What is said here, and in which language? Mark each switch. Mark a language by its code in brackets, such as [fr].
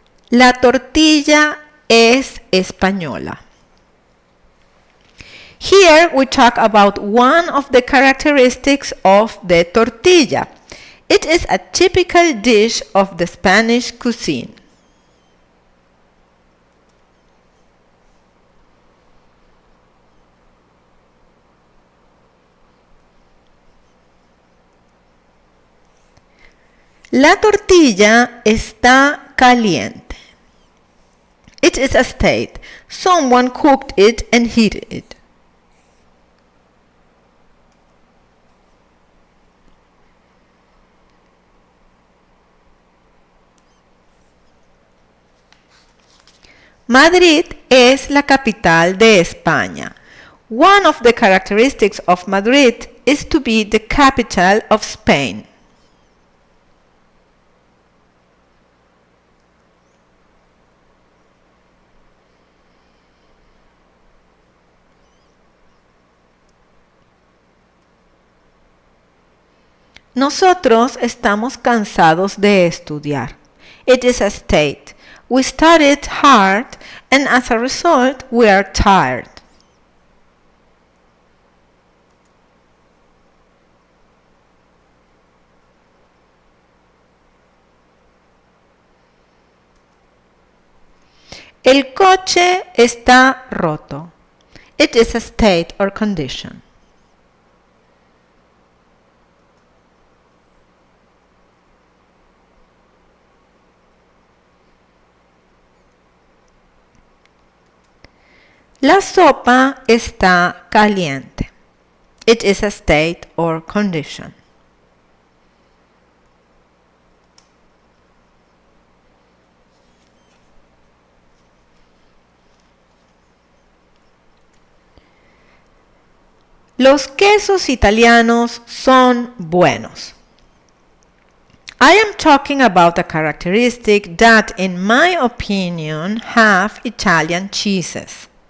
[es] La tortilla es española. [en] Here we talk about one of the characteristics of the tortilla. It is a typical dish of the Spanish cuisine. [es] La tortilla está caliente. [en] It is a state. Someone cooked it and heated it. [es] Madrid es la capital de España. [en] One of the characteristics of Madrid is to be the capital of Spain. [es] Nosotros estamos cansados de estudiar. [en] It is a state. We studied hard and as a result we are tired. [es] El coche está roto. [en] It is a state or condition. [es] La sopa está caliente. [en] It is a state or condition. [es] Los quesos italianos son buenos. [en] I am talking about a characteristic that, in my opinion, have Italian cheeses.